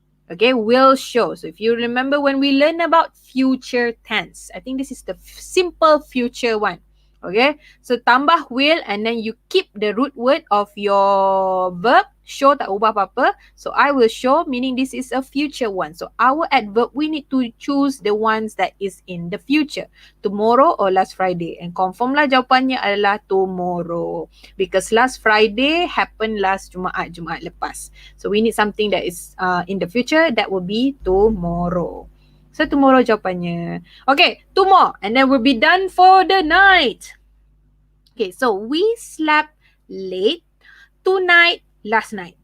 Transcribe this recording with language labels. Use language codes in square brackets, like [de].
[en] Okay, will show. So if you remember when we learn about future tense, I think this is the simple future one. Okay, so [ms] tambah [en] will and then you keep the root word of your verb. Show [ms] tak ubah apa-apa. [en] So I will show, meaning this is a future one. So our adverb, we need to choose the ones that is in the future. Tomorrow or last Friday. And confirm [ms] lah jawapannya adalah [en] tomorrow. Because last Friday happened last [ms] Jumaat lepas. [en] So we need something that is in the future. That will be tomorrow. So tomorrow [ms] jawapannya. [en] Okay, two more. And then we'll be done for the night. Okay, so we slept late tonight, last night.